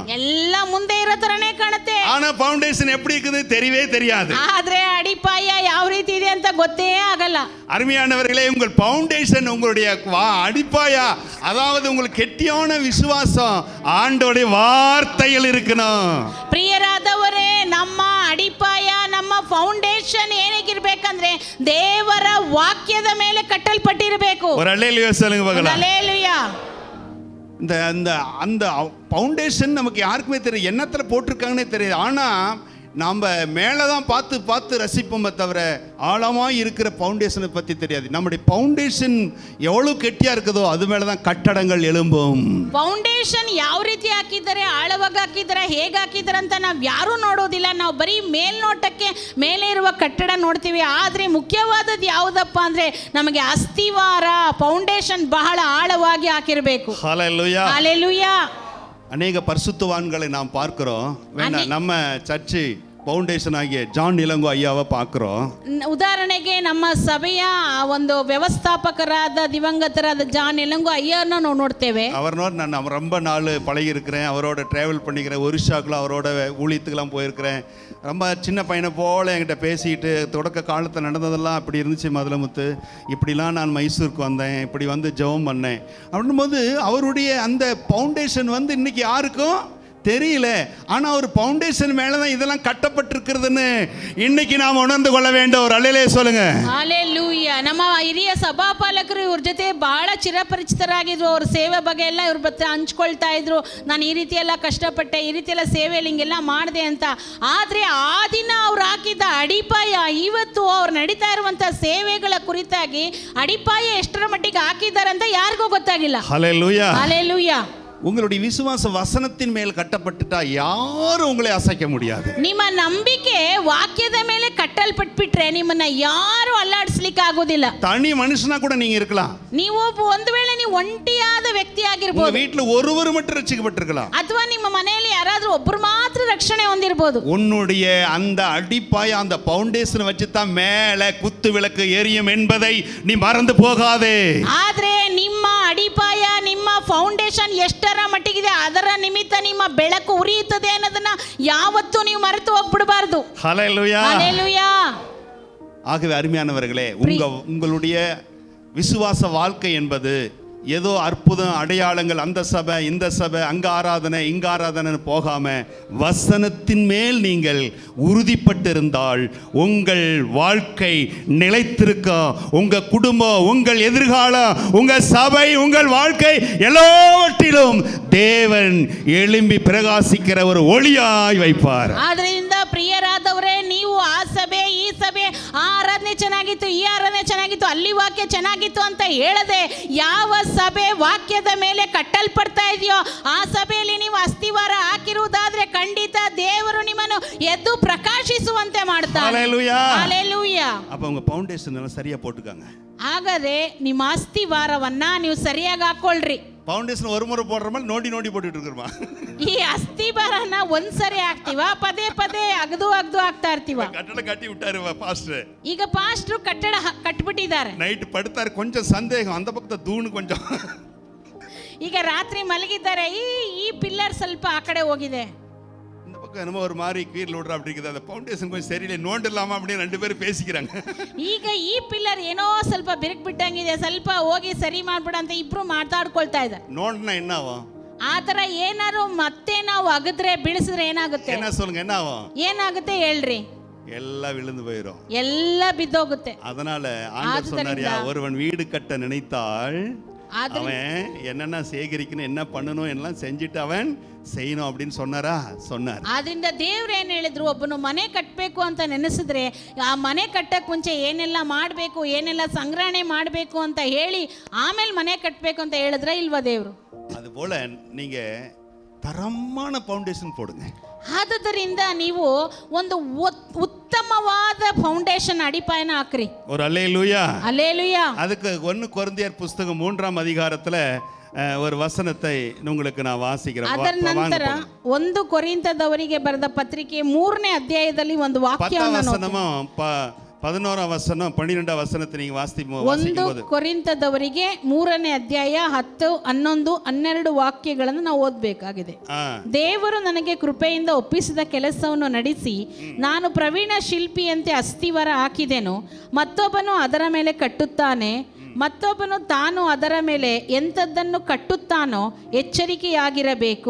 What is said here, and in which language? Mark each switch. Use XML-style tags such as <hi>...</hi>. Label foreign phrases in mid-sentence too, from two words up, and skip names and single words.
<kn>ಎಲ್ಲ ಮುಂದೆ ಇರೋ ತರನೇ ಕಾಣುತ್ತೆ.</kn> <ta>ஆனா ஃபவுண்டேஷன் எப்படி இருக்குது தெரியவே தெரியாது.</ta> <kn>ಆದ್ರೆ ಅಡಿಪಾಯ ಯಾವ ರೀತಿ ಇದೆ ಅಂತ ಗೊತ್ತೇ ಆಗಲ್ಲ.</kn> <ta>அருமையானவர்களே, உங்கள் ஃபவுண்டேஷன், உங்களுடைய அடிப்பாயா, அதாவது உங்களுக்கு கெட்டியான விசுவாசம் ஆண்டவருடைய வார்த்தைகள் இருக்கணும்.</ta> <kn>ಪ್ರಿಯರಾದವರೇ, ನಮ್ಮ ಅಡಿಪಾಯ, ನಮ್ಮ ಫೌಂಡೇಶನ್ ಏನಿಗಿರ್ಬೇಕಂದ್ರೆ ದೇವರ ವಾಕ್ಯದ ಮೇಲೆ ಕಟ್ಟಲ್ಪಟ್ಟಿರಬೇಕು.</kn> <ta>ஒரு அல்லேலூயா சொல்லுங்க பார்க்கலாம். அல்லேலூயா. அந்த அந்த ஃபவுண்டேஷன் நமக்கு யாருக்குமே தெரியும், என்னத்துல போட்டிருக்காங்கன்னே தெரியாது. ஆனா நாம் மேலே தான் பார்த்து ரசிப்போமே தவிர ஆழமாக இருக்கிற ஃபவுண்டேஷனை பற்றி தெரியாது. நம்முடைய ஃபவுண்டேஷன் எவ்வளோ கெட்டியாக இருக்குதோ அது மேலே தான் கட்டடங்கள் எழும்பும்.</ta> <kn>ಫೌಂಡೇಶನ್ ಯಾವ ರೀತಿ ಹಾಕಿದ್ದಾರೆ, ಆಳವಾಗಿ ಹಾಕಿದ್ದಾರೆ, ಹೇಗೆ ಹಾಕಿದ್ದಾರೆ ಅಂತ ನಾವು ಯಾರೂ ನೋಡೋದಿಲ್ಲ. ನಾವು ಬರೀ ಮೇಲ್ನೋಟಕ್ಕೆ ಮೇಲೆ ಇರುವ ಕಟ್ಟಡ ನೋಡ್ತೀವಿ. ಆದರೆ ಮುಖ್ಯವಾದದ್ದು ಯಾವುದಪ್ಪ ಅಂದರೆ ನಮಗೆ ಅಸ್ಥಿವಾರ, ಫೌಂಡೇಶನ್ ಬಹಳ ಆಳವಾಗಿ ಹಾಕಿರಬೇಕು.</kn> <ta>ஹல்லேலூயா, ஹல்லேலூயா. அநேக பரிசுத்தவான்களை நாம் பார்க்கிறோம். வேண்டாம், நம்ம சர்ச்சு</ta> <kn>ಫೌಂಡೇಶನ್ ಆಗಿ ಜಾನ್ ಇಲಂಗೋ ಅಯ್ಯವ</kn> <ta>பார்க்கிறோம்.</ta> <kn>ಉದಾಹರಣೆಗೆ ನಮ್ಮ ಸಭೆಯ ಒಂದು ವ್ಯವಸ್ಥಾಪಕರಾದ ದಿವಂಗತರಾದ ಜಾನ್ ಇಲಂಗೋ ಅಯ್ಯನ ನಾವು ನೋಡ್ತೇವೆ.</kn> <ta>அவரோட நான் ரொம்ப நாள் பழகி இருக்கிறேன், அவரோட டிராவல் பண்ணிக்கிறேன், ஒரிஷாக்குலாம் அவரோட ஊழியத்துக்கெல்லாம் போயிருக்கிறேன். ரொம்ப சின்ன பையனை போல் என்கிட்ட பேசிக்கிட்டு தொடக்க காலத்தில் நடந்ததெல்லாம் அப்படி இருந்துச்சு மதுளமுத்து, இப்படிலாம் நான் மைசூருக்கு வந்தேன், இப்படி வந்து ஜெபம் பண்ணேன் அப்படின்னும் போது அவருடைய அந்த ஃபவுண்டேஷன் இன்னைக்கு யாருக்கும் தெரியல. ஆனா ஒரு ஃபவுண்டேஷன் மேலதான் இதெல்லாம் கட்டப்பட்டிருக்கிறதுன்னு இன்னைக்கு நாம் உணர்ந்து கொள்ள வேண்டும். ஒரு அல்லேலூயா சொல்லுங்க.</ta> <kn>ಹಲ್ಲೆಲೂಯಾ. ನಮ್ಮ ಹಿರಿಯ ಸಭಾಪಾಲಕರು ಇವ್ರ ಜೊತೆ ಬಹಳ ಚಿರಪರಿಚಿತರಾಗಿದ್ರು. ಅವ್ರ ಸೇವೆ ಬಗ್ಗೆ ಎಲ್ಲ ಇವ್ರ ಬಗ್ಗೆ ಹಂಚ್ಕೊಳ್ತಾ ಇದ್ರು. ನಾನು ಈ ರೀತಿ ಎಲ್ಲ ಕಷ್ಟಪಟ್ಟೆ, ಈ ರೀತಿ ಎಲ್ಲ ಸೇವೆಯಲ್ಲಿ ಹಿಂಗೆಲ್ಲ ಮಾಡಿದೆ ಅಂತ. ಆದರೆ ಆ ದಿನ ಅವ್ರು ಹಾಕಿದ್ದ ಅಡಿಪಾಯ ಇವತ್ತು ಅವ್ರು ನಡೀತಾ ಇರುವಂಥ ಸೇವೆಗಳ ಕುರಿತಾಗಿ ಅಡಿಪಾಯ ಎಷ್ಟರ ಮಟ್ಟಿಗೆ ಹಾಕಿದ್ದಾರೆ ಅಂತ ಯಾರಿಗೂ ಗೊತ್ತಾಗಿಲ್ಲ.</kn> <ta>ஹல்லேலூயா.</ta> <kn>ಹಲ್ಲೆಲೂಯಾ.</kn> <ta>உங்களுடைய விசுவாச வசனத்தின் மேல் கட்டப்பட்டுட்டா யாரும் உங்களை அசைக்க முடியாது.</ta> <kn>ನಿಮ್ಮ ನಂಬಿಕೆ ವಾಕ್ಯದ ಮೇಲೆ ಕಟ್ಟಲ್ಪಟ್ಬಿಟ್ರೆ ನಿಮ್ಮನ್ನ ಯಾರು ಅಲ್ಲಾಡಿಸ್ಲಿಕ್ಕೆ ಆಗೋದಿಲ್ಲ.</kn> <ta>தனி மனுஷனா கூட நீங்க இருக்கலாம்.</ta> <kn>ನೀವು ಒಂದು ವೇಳೆ ನೀವು ಒಂಟಿಯಾದ ವ್ಯಕ್ತಿ</kn> <ta>உங்க</ta> <kn>ಆಗಿರಬಹುದು.</kn> <ta>வீட்டுல ஒருவர் மட்டும் ரட்சிக்கப்பட்டிருக்கலாம்.</ta> <kn>ಅಥವಾ ನಿಮ್ಮ ಮನೆಯಲ್ಲಿ ಯಾರಾದ್ರೂ ಒಬ್ಬರು ಮಾತ್ರ ರಕ್ಷಣೆ ಹೊಂದಿರಬಹುದು.</kn> <ta>உன்னுடைய அந்த அடிப்பாய அந்த ஃபவுண்டேஷன் வச்சு தான் மேலே குத்து விளக்கு எரியும் என்பதை நீ மறந்து போகாதே.</ta> <kn>ಆದ್ರೆ ನಿಮ್ಮ ಅಡಿಪಾಯ ನಿಮ್ಮ ಫೌಂಡೇಶನ್ ಎಷ್ಟರ ಮಟ್ಟಿಗಿದೆ ಅದರ ನಿಮಿತ್ತ ನಿಮ್ಮ ಬೆಳಕು ಉರಿಯುತ್ತದೆ ಅನ್ನೋದನ್ನ ಯಾವತ್ತೂ ನೀವು ಮರೆತು ಹೋಗ್ಬಿಡಬಾರದು.</kn> <ta>ஹல்லேலூயா.</ta> <kn>ಹಲ್ಲೆಲೂಯಾ.</kn> <ta>ஆகவே அருமையானவர்களே, உங்களுடைய விசுவாச வாழ்க்கை என்பது ஏதோ அற்புதம் அடையாளங்கள், அந்த சபை இந்த சபை அங்க ஆராதனை இங்க ஆராதனைன்னு போகாம வசனத்தின் மேல் நீங்கள் உறுதிப்பட்டிருந்தால் உங்கள் வாழ்க்கை நிலைத்திருக்கும். உங்க குடும்பம், உங்கள் எதிர்காலம், உங்க சபை, உங்கள் வாழ்க்கை எல்லாவற்றிலும் தேவன் எழும்பி பிரகாசிக்கிற ஒரு ஒளியாய் வைப்பார்.</ta> <kn>ಆದ್ರಿಂದ ಪ್ರಿಯರಾದವರೇ, ನೀವು ಆ ಸಭೆ ಈ ಸಭೆ ಆ ಆರಾಧನೆ ಚೆನ್ನಾಗಿತ್ತು, ಈ ಆರಾಧನೆ ಚೆನ್ನಾಗಿತ್ತು, ಅಲ್ಲಿ ವಾಕ್ಯ ಚೆನ್ನಾಗಿತ್ತು ಅಂತ ಹೇಳದೆ ಯಾವ ಸಭೆ ವಾಕ್ಯದ ಮೇಲೆ ಕಟ್ಟಲ್ಪಡ್ತಾ ಇದೆಯೋ ಆ ಸಭೆಯಲ್ಲಿ ನೀವು ಅಸ್ತಿವಾರ ಹಾಕಿರುವುದಾದ್ರೆ ಖಂಡಿತ ದೇವರು ನಿಮ್ಮನ್ನು ಎದ್ದು ಪ್ರಕಾಶಿಸುವಂತೆ ಮಾಡ್ತಾರೆ.</kn> <ta>ஹல்லேலூயா.</ta> <kn>ಹಲ್ಲೆಲೂಯಾ.</kn> <ta>அப்ப உங்க ஃபவுண்டேஷன் எல்லாம் சரியா போட்டுக்காங்க.</ta> <kn>ಹಾಗಾದ್ರೆ ನಿಮ್ಮ ಅಸ್ತಿವಾರವನ್ನ ನೀವು ಸರಿಯಾಗಿ ಹಾಕೊಳ್ರಿ.</kn> <ta>ஃபவுண்டேஷன் ஒரு முறை போடுற மாதிரி நோண்டி நோண்டி போட்டுட்டு இருக்கிறோமா?</ta> <kn>ಈ ಅಸ್ತಿವಾರನ ಒಂದ್ಸರಿ ಹಾಕ್ತಿವ, ಪದೇ ಪದೇ ಅಗದು ಹಾಕ್ತಾ ಇರ್ತೀವ.</kn> <ta>கட்டட கட்டி விட்டாரு பாஸ்டர்.</ta> <kn>ಈಗ ಪಾಸ್ಟ್ರು ಕಟ್ಟಡ ಕಟ್ಬಿಟ್ಟಿದ್ದಾರೆ.</kn> <ta>நைட் படுத்தாரு, கொஞ்சம் சந்தேகம், அந்த பக்கத்தை தூணு கொஞ்சம்.</ta> <kn>ಈಗ ರಾತ್ರಿ ಮಲಗಿದ್ದಾರೆ, ಈ ಪಿಲ್ಲರ್ ಸ್ವಲ್ಪ ಆ ಕಡೆ ಹೋಗಿದೆ,</kn> <ta>இந்த பக்கம் என்னமோ ஒரு மாதிரி கீழ் விடுறா அப்படி இருக்குது, அந்த ஃபவுண்டேஷன் கொஞ்சம் சரியில்லை, நோண்டிடலாமா அப்படின்னு ரெண்டு பேரும் பேசிக்கிறாங்க.</ta> <kn>ಈಗ ಈ ಪಿಲ್ಲರ್ ಏನೋ ಸ್ವಲ್ಪ ಬಿರುಕು ಬಿಟ್ಟಂಗಿದೆ, ಸ್ವಲ್ಪ ಹೋಗಿ ಸರಿ ಮಾಡ್ಬಿಡ ಅಂತ ಇಬ್ರು ಮಾತಾಡ್ಕೊಳ್ತಾ ಇದ್ದಾರೆ.</kn> <ta>நோண்டினா என்ன ஆகும்?</ta> <kn>ಆ ತರ ಏನಾರು ಮತ್ತೆ ನಾವು ಅಗದ್ರೆ ಬೀಳಿಸಿದ್ರೆ ಏನಾಗುತ್ತೆ?</kn> <ta>என்ன சொல்லுங்க, என்ன ஆகும்?</ta> <kn>ಏನಾಗುತ್ತೆ ಹೇಳ್ರಿ?</kn> <ta>எல்லாம் விழுந்து போயிடும்,</ta> <kn>ಎಲ್ಲ ಬಿದ್ದೋಗುತ್ತೆ.</kn> <ta>அதனால ஆண்டவர் சொன்னாரியா, ஒருவன் வீடு கட்ட நினைத்தால் அவன் என்னென்ன சேகரிக்கணும், என்ன பண்ணணும் எல்லாம் செஞ்சுட்டு அவன் செய்யணும் அப்படின்னு சொன்னாரா? சொன்னார்.</ta> <kn>ಆದ್ರಿಂದ ದೇವ್ರು ಏನು ಹೇಳಿದ್ರು, ಒಬ್ಬನು ಮನೆ ಕಟ್ಟಬೇಕು ಅಂತ ನೆನೆಸಿದ್ರೆ ಆ ಮನೆ ಕಟ್ಟಕ್ಕೆ ಮುಂಚೆ ಏನೆಲ್ಲ ಮಾಡಬೇಕು, ಏನೆಲ್ಲ ಸಂಗ್ರಹಣೆ ಮಾಡಬೇಕು ಅಂತ ಹೇಳಿ ಆಮೇಲೆ ಮನೆ ಕಟ್ಟಬೇಕು ಅಂತ ಹೇಳಿದ್ರೆ ಇಲ್ವಾ ದೇವ್ರು?</kn> <ta>அதுபோல நீங்க தரமான ஃபவுண்டேஷன் போடுங்க.</ta> <kn>ಆದುದರಿಂದ ನೀವು ಒಂದು ಉತ್ತಮವಾದ ಫೌಂಡೇಶನ್ ಅಡಿಪಾಯನ ಹಾಕ್ರಿ.</kn> <ta>ஒரு அல்லேலூயா. அல்லேலூயா. அதுக்கு 1 கொரிந்தியர் புத்தகம் 3ஆம் அதிகாரத்துல ஒரு வசனத்தை உங்களுக்கு நான் வாசிக்கிறேன்.</ta> <kn>ಅದರ ನಂತರ 1 ಕೊರಿಂಥದವರಿಗೆ ಬರೆದ ಪತ್ರಿಕೆ 3ನೇ ಅಧ್ಯಾಯದಲ್ಲಿ ಒಂದು ವಾಕ್ಯವನ್ನು ನೋಡಿ.</kn> <ta>11ಆம் வசனம் 12ஆம் வசனத்தை நீங்க வாசிக்கும்போது</ta> <kn>1 ಕೊರಿಂಥದವರಿಗೆ 3ನೇ ಅಧ್ಯಾಯ 10, 11, 12 ವಾಕ್ಯಗಳನ್ನು ನಾವು ಓದಬೇಕಾಗಿದೆ. ದೇವರು ನನಗೆ ಕೃಪೆಯಿಂದ ಒಪ್ಪಿಸಿದ ಕೆಲಸವನ್ನು ನಡೆಸಿ ನಾನು ಪ್ರವೀಣ ಶಿಲ್ಪಿಯಂತೆ ಅಸ್ತಿವಾರ ಹಾಕಿದೆನು, ಮತ್ತೊಬ್ಬನು ಅದರ ಮೇಲೆ ಕಟ್ಟುತ್ತಾನೆ, ಮತ್ತೊಬ್ಬನು ತಾನು ಅದರ ಮೇಲೆ ಎಂಥದ್ದನ್ನು ಕಟ್ಟುತ್ತಾನೋ ಎಚ್ಚರಿಕೆಯಾಗಿರಬೇಕು.</kn>